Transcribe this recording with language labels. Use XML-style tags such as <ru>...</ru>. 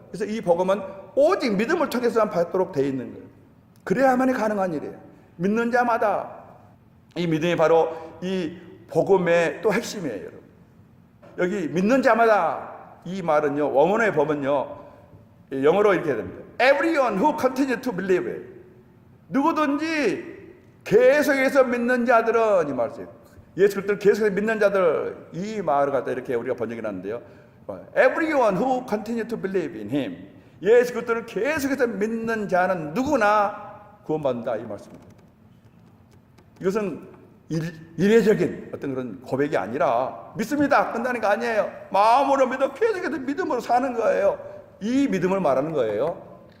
<ko>그래서 이 복음은 오직 믿음을 통해서만 받도록 되어 있는 거예요. 그래야만이 가능한 일이에요. 믿는 자마다. 이 믿음이 바로 이 복음의 또 핵심이에요, 여러분. 여기 믿는 자마다 이 말은요, 원문에 보면요, 영어로 이렇게 됩니다.</ko> <en>Everyone who continue to believe.</en> <ko>누구든지 계속해서 믿는 자들은, 이 말이에요. 예수 그리스도를 계속해서 믿는 자들, 이 말을 갖다 이렇게 우리가 번역해 놨는데요.</ko> <en>Everyone who continue to believe in him.</en> <ko>예수 그리스도를 계속해서 믿는 자는 누구나 구원받는다, 이 말씀입니다. 이것은 이례적인 어떤 그런 고백이 아니라 믿습니다, 끝나는 거 아니에요. 마음으로 믿어 계속해서 믿음으로 사는 거예요. 이 믿음을 말하는 거예요.</ko>